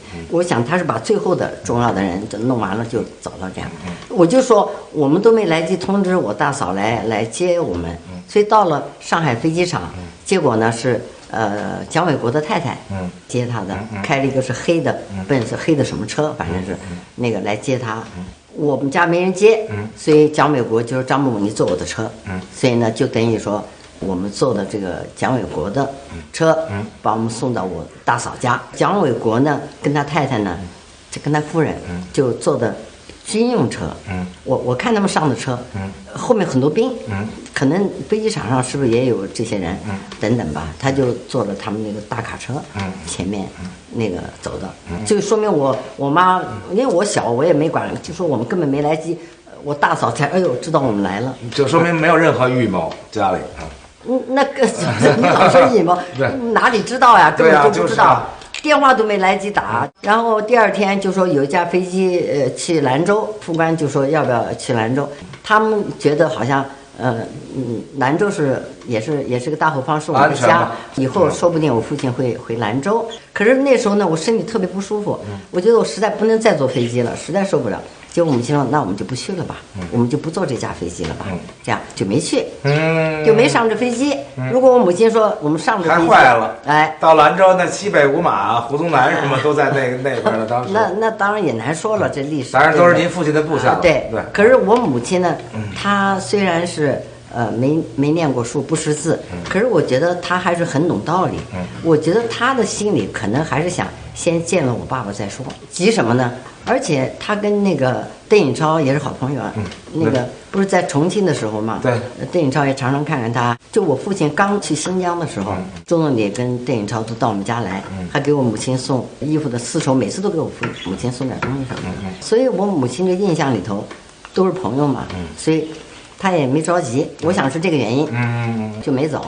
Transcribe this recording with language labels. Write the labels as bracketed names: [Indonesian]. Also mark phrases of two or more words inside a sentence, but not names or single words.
[Chinese] 我想他是把最後的重要的人弄完了就走了這樣。我就說我們都沒來及通知我大嫂來接我們，所以到了上海飛機場，結果呢是蔣緯國的太太接他的，開了一個是黑的，奔是黑的什麼車，反正是那個來接他。我們家沒人接，所以蔣緯國就說張伯母你坐我的車，所以呢就等於說。我們坐的這個蔣緯國的車，把我們送到我大嫂家。蔣緯國呢，跟他太太呢，就跟他夫人，就坐的軍用車。我看他們上的車，後面很多兵， 可能飛機場上是不是也有這些人，等等吧，他就坐了他們那個大卡車，前面那個走的，就說明我媽，因為我小，我也沒管，就說我們根本没來及，我大嫂才哎呦知道我們來了，就說明沒有任何預謀家裡那個你老说預謀，哪裡知道呀，根本就不知道。電話都沒來及打，然後第二天就說有一架飛機去蘭州，副官就說要不要去蘭州，他們覺得好像蘭州也是個大後方，是我們的家，以後說不定我父親會回蘭州。可是那時候呢，我身體特別不舒服，我覺得我實在不能再坐飛機了，實在受不了。結果我母親說：“那我們就不去了吧，我們就不坐這架飛機了吧。” 這樣就沒去，就沒上這飛機。如果我母親說我們上這飛機，太壞了，哎，到蘭州那西北五馬、胡宗南什麼都在那邊了。當時那當然也難說了，這歷史。当然都是您父親的部下。对。可是我母親呢，她雖然是沒念過書，不識字，可是我覺得她還是很懂道理。我覺得她的心裡可能還是想先見了我爸爸再說，急什麼呢？而且他跟那個鄧穎超也是好朋友啊，那個不是在重慶的時候嘛，对，鄧穎超也常常看看他。就我父親剛去新疆的時候，周總理跟鄧穎超都到我們家來，還給我母親送衣服的絲綢，每次都給我母親送點東西什麼的。所以我母親的印象裡頭都是朋友嘛，所以他也沒着急，我想是這個原因，就沒走。